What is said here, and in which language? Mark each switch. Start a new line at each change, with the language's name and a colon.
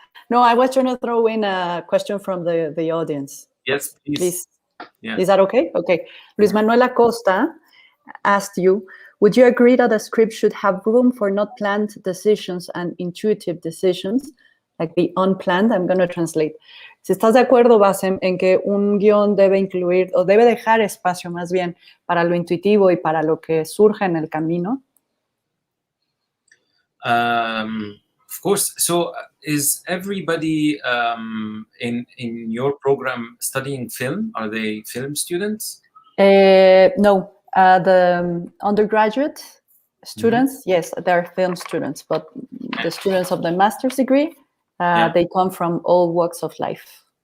English: No, I was trying to throw in a question from the audience. Yes, please. Yeah. Is that okay? Okay. Luis Manuel Acosta asked you, would you agree that a script should have room for not planned decisions and intuitive decisions, like the unplanned? I'm going to translate.
Spanish: Si estás de acuerdo, Bassem, en que un guión debe incluir, o debe dejar espacio más bien para lo intuitivo y para lo que surja en el camino.
English: Of course. So, is everybody in your program studying film? Are they film students? No, the undergraduate students, yes, they're film students, but the students of the master's degree, they come from all walks of life.